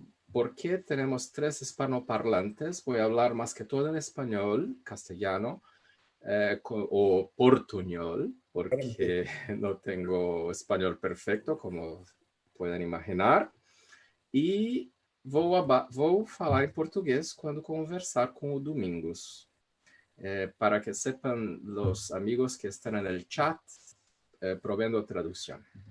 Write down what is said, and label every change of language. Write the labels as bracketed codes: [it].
[es] ¿Por qué tenemos 3 hispanoparlantes? Voy a hablar más que todo en español, castellano, o portuñol, porque no tengo español perfecto, como pueden imaginar. [pt] E vou falar em português quando conversar com o Domingos. [es] Para que sepan los amigos que están en el chat, provendo traducción.